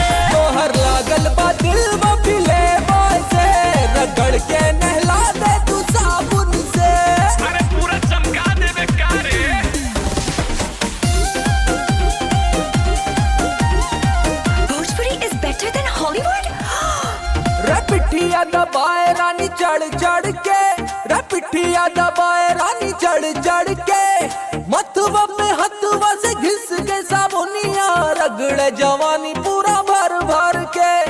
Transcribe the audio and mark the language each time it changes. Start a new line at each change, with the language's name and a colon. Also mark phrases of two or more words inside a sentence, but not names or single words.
Bhojpuri: तोहर लागल बा दिल बा पिले बॉय से, रगड़ के नहला दे तू साबुन से। अरे पूरा चमका दे बेकारे।
English: भोजपुरी is better than Hollywood?
Bhojpuri: रे पिठिया दबाए रानी चढ़ चढ़ के, रे पिठिया दबाए रानी चढ़ चढ़ के। मथुआ में हथुआ से घिस के साबुनिया, रगड़े जवानी पूरा भर भर के।